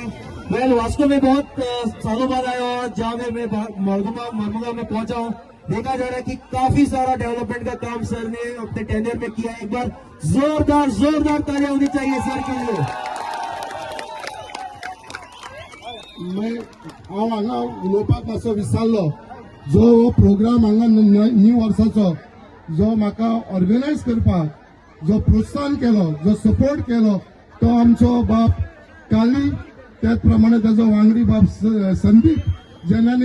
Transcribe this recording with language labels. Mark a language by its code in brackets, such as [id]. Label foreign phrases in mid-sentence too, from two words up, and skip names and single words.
[hi] मैं वास्तव में बहुत सालों बाद आया और जहाँ मैं मरमुगा में पहुंचा हूँ, देखा जा रहा है कि काफी सारा डेवलपमेंट का काम सर ने अपने टेंडर में किया है। एक बार जोरदार तालियां होनी चाहिए सर के लिए। [kok] हांव हांगा उलोवपाक मातसो विसरलो जो प्रोग्राम हांगा न्यू वर्साचो जो म्हाका ऑर्गनायज करपाक जो प्रोत्साहन केलो जो सपोर्ट केलो तो आमचो बाप काली त्याच प्रमाणे ताजो वांगडी बाप संदीप जेन्ना